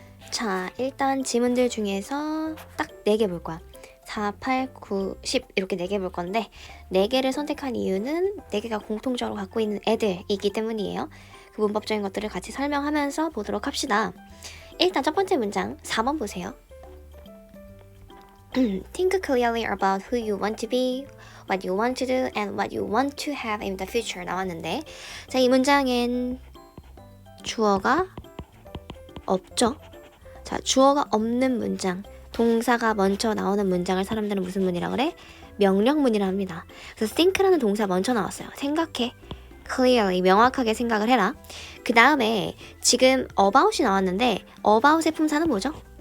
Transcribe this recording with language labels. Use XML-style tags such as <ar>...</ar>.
<ko>자, 일단 지문들 중에서 딱 4개 볼 거야. 4, 8, 9, 10 이렇게 4개 볼 건데 4개를 선택한 이유는 4개가 공통적으로 갖고 있는 애들이기 때문이에요. 그 문법적인 것들을 같이 설명하면서 보도록 합시다. 일단 첫 번째 문장 4번 보세요.</ko> <en>Think clearly about who you want to be, what you want to do, and what you want to have in the future</en> <ko>나왔는데 자, 이 문장엔 주어가 없죠? 자, 주어가 없는 문장, 동사가 먼저 나오는 문장을 사람들은 무슨 문이라고 그래? 명령문이라 합니다. 그래서 think라는 동사 먼저 나왔어요. 생각해. clearly, 명확하게 생각을 해라. 그 다음에 지금 about이 나왔는데 about의 품사는 뭐죠?</ko>